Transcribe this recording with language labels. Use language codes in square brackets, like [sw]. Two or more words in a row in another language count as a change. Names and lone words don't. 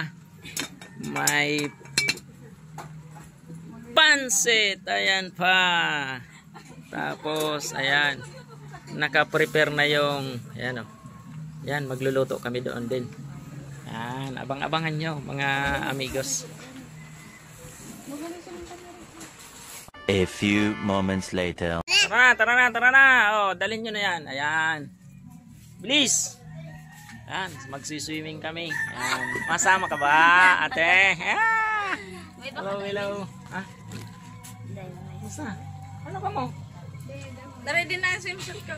[tl] May pansit, ayan pa. Tapos, ayan, naka-prepare na yung, ayan o. Ayan, magluluto kami doon din. Ayan, abang-abangan nyo, mga amigos. [en] A few moments later. [tl] Tara na, tara na, tara na. Oh, dalhin nyo na yan. Ayan. Bilis! Ayan, magsiswimming kami. Ayan. Masama ka ba, ate? Ah! Hello, hello. Ah? Masa? Ano ka mo? Dari din na yung swimsuit ko.